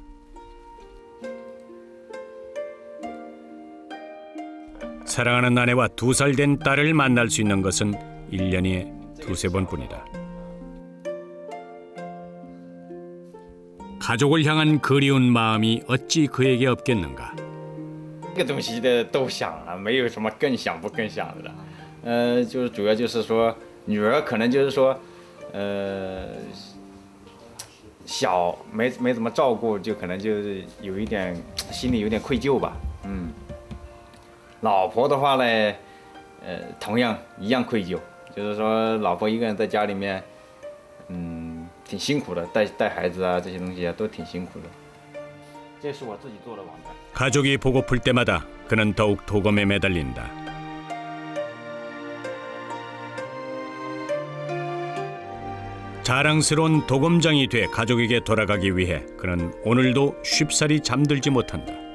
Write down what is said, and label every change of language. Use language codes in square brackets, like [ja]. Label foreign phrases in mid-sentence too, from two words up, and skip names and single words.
[ko] 사랑하는 아내와 2살 된 딸을 만날 수 있는 것은 1년에 2~3번뿐이다. 가족을 향한 그리운 마음이 어찌 그에게 없겠는가. [zh] 这个东西的都想了，没有什么更想不更想的。就是主要就是说，女儿可能就是说，小没怎么照顾，就可能就是有一点心里有点愧疚吧。老婆的话呢，同样一样愧疚。就是说老婆一个人在家里面，挺辛苦的，带孩子啊这些东西啊都挺辛苦的。这是我自己做的网站。 [ko] 가족이 보고플 때마다 그는 더욱 도검에 매달린다. 자랑스러운 도검장이 돼 가족에게 돌아가기 위해 그는 오늘도 쉽사리 잠들지 못한다.